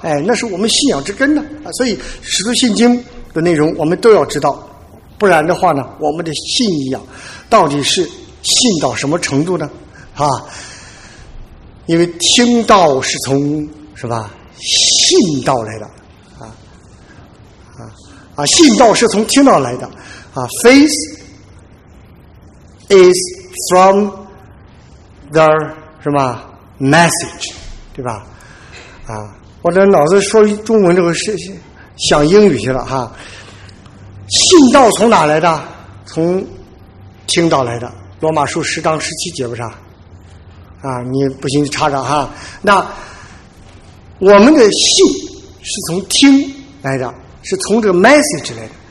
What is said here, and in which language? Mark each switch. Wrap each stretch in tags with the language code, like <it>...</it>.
<zh>哎，那是我们信仰之根呢啊。所以使徒信经的内容我们都要知道，不然的话呢，我们的信仰到底是信到什么程度呢？啊，因为听道是从是吧信道来的啊，信道是从听道来的啊。</zh> <en>Faith is from the</en> <zh>什么</zh> <en>message，</en> <zh>对吧？啊，我这脑子说中文这个是想英语去了哈、信道从哪来的？从听道来的。罗马书十章十七节不是啊，你不行查查哈。那我们的信是从听来的，是从这个 message 来的。</zh>